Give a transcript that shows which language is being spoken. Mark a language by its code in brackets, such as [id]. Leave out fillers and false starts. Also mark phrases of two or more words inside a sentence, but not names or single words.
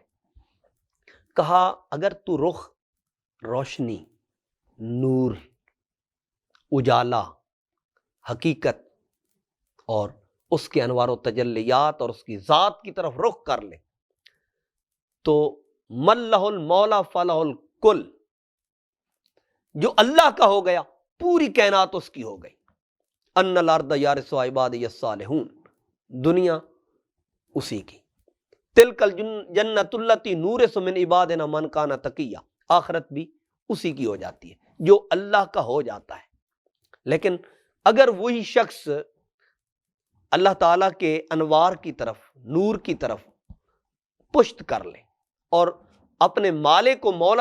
[ur] کہا اگر تو رخ روشنی، نور، اجالا، حقیقت اور اس کے انوار و تجلیات اور اس کی ذات کی طرف رخ کر لے تو [ar] من لہ المولا فلہ الکل، [ur] جو اللہ کا ہو گیا پوری کائنات اس کی ہو گئی۔ [ar] ان الارض یارثها عبادی الصالحون، [ur] دنیا اسی کی۔ [ar] تلک الجنۃ التی نورث من عبادنا من کان تقیا، [ur] آخرت بھی اسی کی ہو جاتی ہے جو اللہ کا ہو جاتا ہے۔ لیکن اگر وہی شخص اللہ تعالیٰ کے انوار کی طرف، نور کی طرف پشت کر لے اور اپنے مالک کو مولا